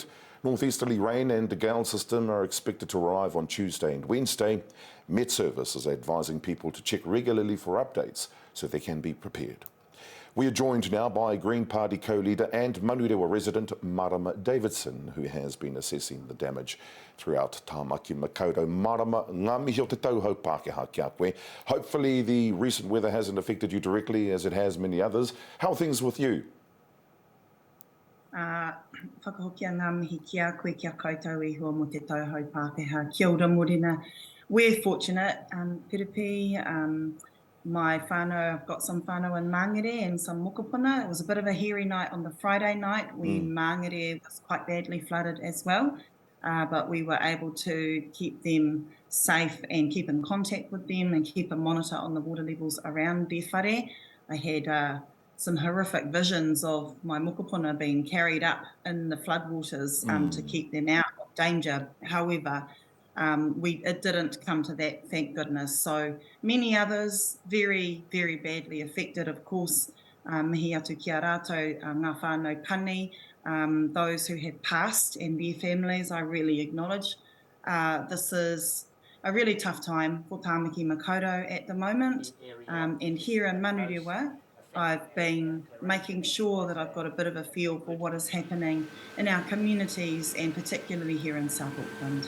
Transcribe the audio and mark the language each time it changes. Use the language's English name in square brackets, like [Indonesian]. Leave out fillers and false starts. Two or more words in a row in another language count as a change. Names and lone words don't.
[English] Northeasterly rain and a gale system are expected to arrive on Tuesday and Wednesday. Met Service is advising people to check regularly for updates so they can be prepared. We are joined now by Green Party co-leader and Manurewa resident Marama Davidson, who has been assessing the damage throughout Tāmaki Makaurau. [Māori] Marama, ngā mihi o te tauhou Pākehā kia koe. [English] Hopefully the recent weather hasn't affected you directly as it has many others. How are things with you? [Māori] Whakahokia ngā mihi kia koe kia koutou I hua mo te tauhou Pākehā. Kia ora morena. [English] We're fortunate, Piripi, my whānau, I've got some whānau in Mangere and some mokopuna. It was a bit of a hairy night on the Friday night when Mangere was quite badly flooded as well. But we were able to keep them safe and keep in contact with them and keep a monitor on the water levels around their whare. I had some horrific visions of my mokopuna being carried up in the floodwaters to keep them out of danger. However, it didn't come to that, thank goodness. So many others very, very badly affected, of course. [Māori] Mihi atu kia rātou, ngā whānau pani, [English] those who have passed and their families, I really acknowledge. This is a really tough time for Tāmaki Makaurau at the moment. And here in Manurewa, I've been making sure that I've got a bit of a feel for what is happening in our communities and particularly here in South Auckland.